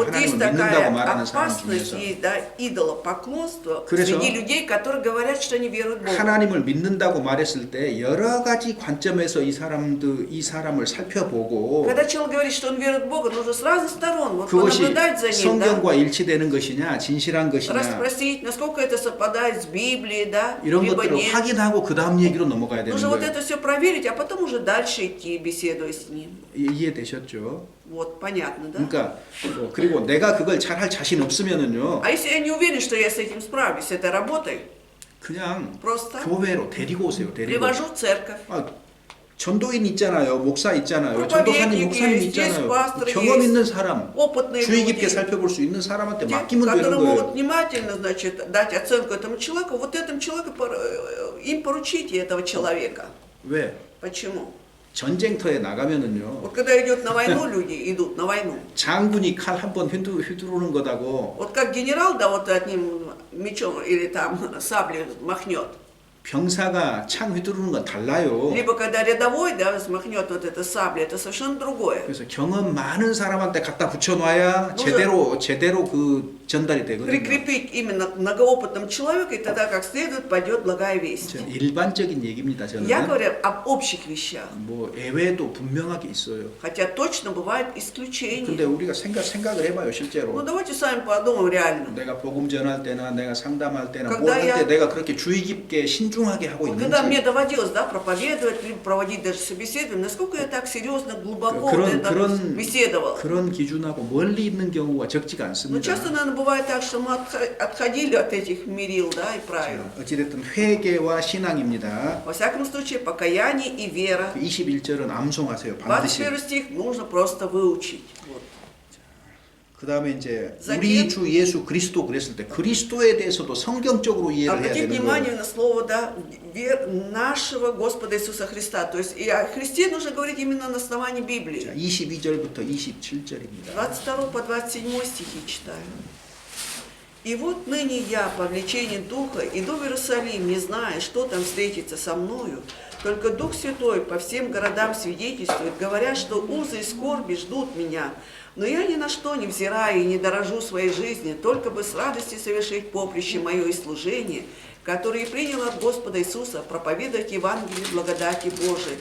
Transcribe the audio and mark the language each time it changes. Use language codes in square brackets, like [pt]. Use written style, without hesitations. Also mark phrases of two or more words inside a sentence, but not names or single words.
[ru] Вот есть [ko] 하나님을 [ru] такая [ko] 믿는다고 말하는 사람 [ru] опасность, [ko] 중에서. [ru] есть, да, идолопоклонство [ko] 그래서 [ru] среди людей, которые говорят, что они веруют в Бога. [ko] 하나님을 믿는다고 말했을 때 여러 가지 관점에서 이 사람을 살펴보고 [ru] Когда человек говорит, что он верует в Бога, нужно с разных сторон вот [ko] 그것이 [ru] понаблюдать за ним, да, [ko] 성경과 일치되는 것이냐, 진실한 것이냐 [ru] расспросить, насколько это совпадает с Библией, да, [ko] 이런 [ru] либо [ko] 것들을 [ru] нет. [ko] 확인하고 그 다음 얘기로 넘어가야 되는 [ru] Нужно вот [ko] 거예요. [ru] это все проверить, а потом уже дальше идти, беседуя с ним. [ko] 이해되셨죠? [ru] Вот, понятно, да? [ko] 그러니까 그리고 내가 그걸 잘할 자신 없으면은요, [ru] А если я не уверен, что я с этим справлюсь, с этой работой, [ko] 그냥 [ru] просто [ko] 교회로 데리고 오세요. 데리고. [ru] привожу в церковь. [ko] 아, 전도인 있잖아요, 목사 있잖아요, [ru] проповедник [ko] 전도사님, 목사님 [ru] есть, [ko] 있잖아요. [ru] есть пастор [ko] 경험 [ru] есть, [ko] 있는 사람, [ru] опытные [ko] 주의 [ru] люди, [ko] 깊게 살펴볼 수 있는 사람한테 [ru] те, [ko] 맡기면 되는 [ru] которые могут [ko] 거예요. [ru] внимательно, значит, дать оценку этому человеку, вот этому человеку им поручите этого человека. [ko] 왜? [ru] Почему? [ko] 전쟁터에 나가면은요, [ru] Вот когда идет на войну, люди идут на войну. [ko] 장군이 칼 한 번 휘두르는 것하고 [ru] Вот как генерал, да, вот одним мечом или там саблей махнет. [ko] 병사가 창 휘두르는 건 달라요. [ru] Либо когда рядовой, да, смахнет вот это сабля, это совершенно другое. [ko] 그래서 경험 많은 사람한테 갖다 붙여놔야 [ru] нужно [ko] 제대로 그 전달이 되거든요. [ru] Прикрепить именно к многоопытному человеку, и тогда как следует пойдет благая весть. [ko] 일반적인 얘기입니다. 저는. [ru] Я говорю об общих вещах, [ko] 뭐 예외도 분명하게 있어요. [ru] хотя точно бывают [ko] 근데 [ru] исключения. [ko] 우리가 생각을 해봐요, 실제로. [ru] Ну давайте сами подумаем реально. [ko] 내가 복음 전할 때나 내가 상담할 때나 [ru] когда [ko] 뭘 할 때 [ru] я- [ko] 내가 그렇게 주의 깊게 신중하게 하고 [ru] Вот когда мне [ko] 있는지 [ru] доводилось, да, проповедовать, либо проводить даже собеседование, насколько я так серьезно, глубоко вот это беседовал. [ko] 그런 기준하고 멀리 있는 경우가 적지가 [ru] Но [ko] 않습니다. [ru] часто, наверное, бывает так, что мы отходили от этих мерил, да, и правил. [ko] 어찌됐든 회개와 신앙입니다. [ru] Во всяком случае, покаяние и вера. [ko] 21절은 암송하세요. 반드시. [ru] 21 стих нужно просто выучить. Вот. [ko] 그 다음에 이제 [ru] Затем- [ko] 우리 주 예수 그리스도 그랬을 때 그리스도에 대해서도 성경적으로 이해를 해야 [ru] Обратите [ko] 되는 [ru] внимание [ko] 거예요. [ru] на слово, да, нашего Господа Иисуса Христа. То есть и о Христе нужно говорить именно на основании [ko] 자, [ru] Библии. [ko] 22절부터 27절입니다. [ru] 22 по 27 стихи читаю. «И вот ныне я, по влечению Духа, иду в Иерусалим, не зная, что там встретится со мною, только Дух Святой по всем городам свидетельствует, говоря, что узы и скорби ждут меня. Но я ни на что не взираю и не дорожу своей жизни, только бы с радостью совершить поприще мое и служение, которое принял от Господа Иисуса, проповедовать Евангелие благодати Божией.